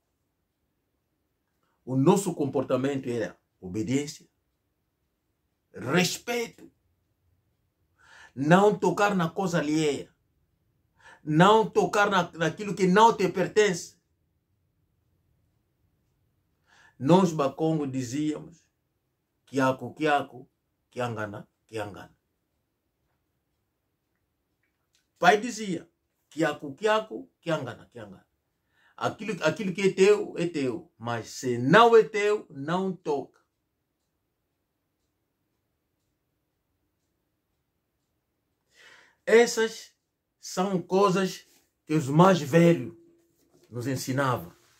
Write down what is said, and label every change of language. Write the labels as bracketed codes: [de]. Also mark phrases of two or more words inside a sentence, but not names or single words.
[pt] O nosso comportamento era obediência, respeito, não tocar na coisa alheia, não tocar naquilo que não te pertence. Nós Bakongo dizíamos, [kg] kiako, kiangana, kiangana. [pt] Pai dizia, [kg] kiako, kiangana, kiangana. [pt] Aquilo que é teu, mas se não é teu, não toca. Essas são coisas que os mais velhos nos ensinavam.